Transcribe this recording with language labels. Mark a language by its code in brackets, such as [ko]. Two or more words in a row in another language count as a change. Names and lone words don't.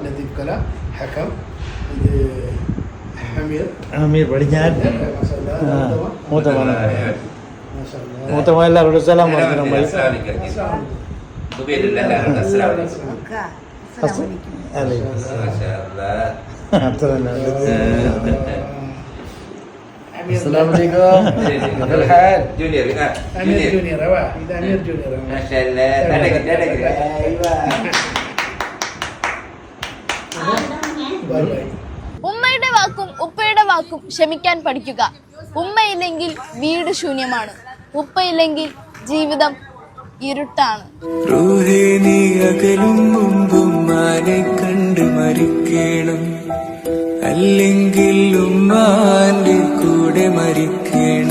[ml] ലത്തീഫ് കല, ഹക്കം, ഇത് അമീർ പടിഞ്ഞാൻ, മൂത്തമ്മ എല്ലാവരോടും സലാം പറഞ്ഞു. നമ്മൾ അത്ര [ar] السلام عليكم. كيف الحال؟ جونيور أمير جونيور. أيوة إذا أمير جونيور ما شاء الله. دلك أيوة. [en] bye bye. [ml] ഉമ്മയുടെ വാക്കും ഉപ്പയുടെ വാക്കും ക്ഷമിക്കാൻ പഠിക്കുക. ഉമ്മയില്ലെങ്കിൽ വീട് ശൂന്യമാണ്, ഉപ്പയില്ലെങ്കിൽ ജീവിതം ഇരുട്ടാണ്. റൂഹേ നീ അകലും മുമ്പും മാനെ കണ്ട് മരിക്കണം, അല്ലെങ്കിൽ ഉമ്മാന്റെ കൂടെ മരിക്കണം.